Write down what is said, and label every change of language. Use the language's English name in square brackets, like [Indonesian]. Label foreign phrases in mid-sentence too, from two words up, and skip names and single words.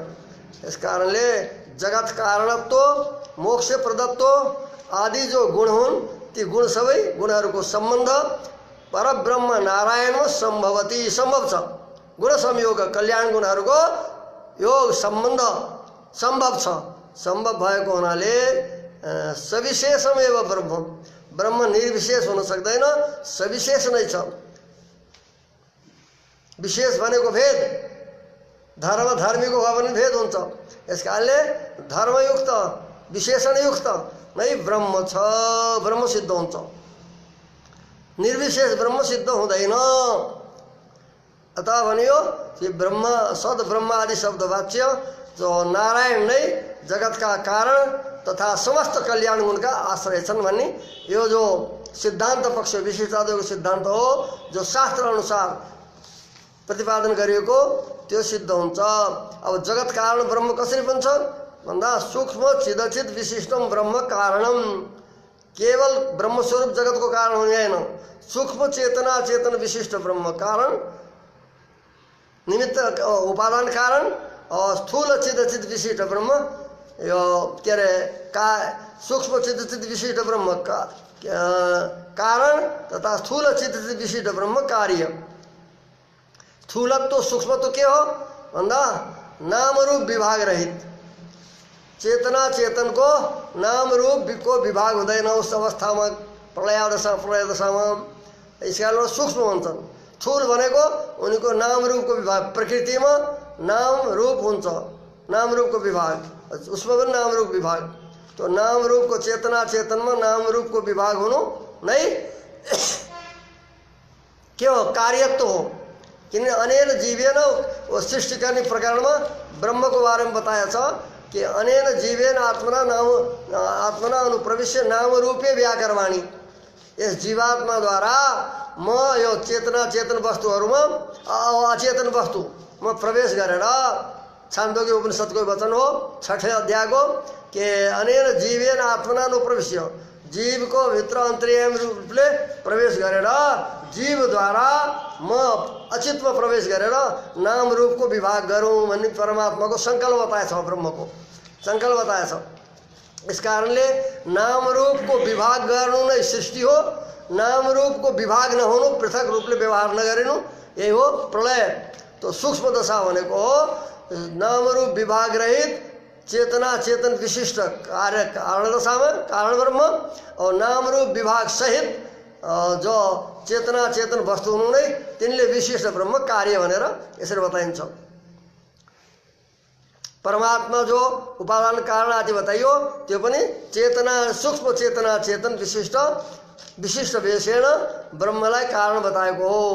[Nepali] यस कारणले जगत कारणत्व, मोक्ष प्रदत्व आदि जो गुण हुन्, ती गुण सबै गुणहरूको सम्बन्ध परब्रह्म नारायणमा सम्भवती, सम्भव छ। गुण संयोग कल्याण गुणहरूको योग सम्बन्ध सम्भव छ। सम्भव भएको हुनाले [Sanskrit] सविशेषमेव ब्रह्म, [Nepali] ब्रह्म निर्विशेष हुन सक्दैन, सविशेष नै छ। विशेष भनेको भेद, धर्म धर्मीको भयो भने भेद हुन्छ। यस कारणले धर्मयुक्त विशेषणयुक्त नै ब्रह्म छ, ब्रह्म सिद्ध हुन्छ। निर्विशेष ब्रह्म सिद्ध हुँदैन। अतः भनियो कि ब्रह्म सद ब्रह्म आदि शब्द वाच्य जो नारायण नै जगतका कारण तथा समस्त कल्याण गुणका आश्रय छन् भन्ने यो जो सिद्धान्त पक्ष विशिष्टाद्वैतको सिद्धान्त हो, जो शास्त्र अनुसार प्रतिपादन गरिएको त्यो सिद्ध हुन्छ। अब जगत कारण ब्रह्म कसरी बन्छ भन्दा [Sanskrit] सूक्ष्म चिदचित विशिष्टम ब्रह्म कारणम, [Nepali] केवल ब्रह्मस्वरूप जगतको कारण हुने होइन, सूक्ष्म चेतना चेतन विशिष्ट ब्रह्म कारण, निमित्त उपादान कारण, और स्थूल चिदचित विशिष्ट ब्रह्म यो के अरे का सूक्ष्म चिदचित विशिष्ट ब्रह्म का कारण तथा स्थूल चिदचित विशिष्ट ब्रह्म कार्य। स्थूलत्व सूक्ष्मत्व के हो भन्दा नाम रूप विभाग रहित, चेतना चेतन को नाम रूप को विभाग हुँदैन उस अवस्थामा, प्रलय दशामा। यसकारण सूक्ष्म भन्छन्। स्थूल भनेको उनीको नाम रूपको विभाग, प्रकृतिमा नाम रूप हुन्छ, नाम रूपको विभाग, उसमा पनि नाम रूप विभाग। तो नाम रूपको चेतना चेतनमा नाम रूपको विभाग हुनु नै के हो, कार्यत्व हो। किनभने [Sanskrit] अनेन जीवेन [Nepali] वो सृष्टि गर्ने प्रकरणमा ब्रह्मको बारेमा बताएको छ कि [Sanskrit] अनेन जीवेन आत्मना अनुप्रविश्य नाम रूपे व्याकरवाणी। [Nepali] यस जीवात्माद्वारा म यो चेतना चेतन वस्तुहरूमा अचेतन वस्तु म प्रवेश गरेर, छान्दोग्य उपनिषदको वचन हो 6ठे अध्यायको कि [Sanskrit] अनेन जीवेन आत्मना अनुप्रविश्य, [Nepali] जीवको भित्र अन्तर्यामी रूपले प्रवेश गरेर जीवद्वारा म अचितमा प्रवेश गरेर नाम रूपको विभाग गरौँ भन्ने परमात्माको सङ्कल्प बताएछ, ब्रह्मको सङ्कल्प बताएछ। इस कारणले नाम रूपको विभाग गर्नु नै सृष्टि हो, नाम रूपको विभाग नहुनु, पृथक रूपले व्यवहार नगरिनु, यही हो प्रलय। तो सूक्ष्म दशा भनेको हो नाम रूप विभाग रहित चेतना चेतन विशिष्ट कार्य कारण दशामा कारण ब्रह्म, और नाम रूप विभाग सहित जो चेतना चेतन वस्तु हुनु नै तिनले विशिष्ट ब्रह्म कार्य भनेर यसरी बताइन्छ। परमात्मा जो उपादान कारण आदि बताइयो त्यो पनि चेतना सूक्ष्म चेतना चेतन विशिष्ट विशिष्ट विशेषण ब्रह्मलाई कारण बताएको हो।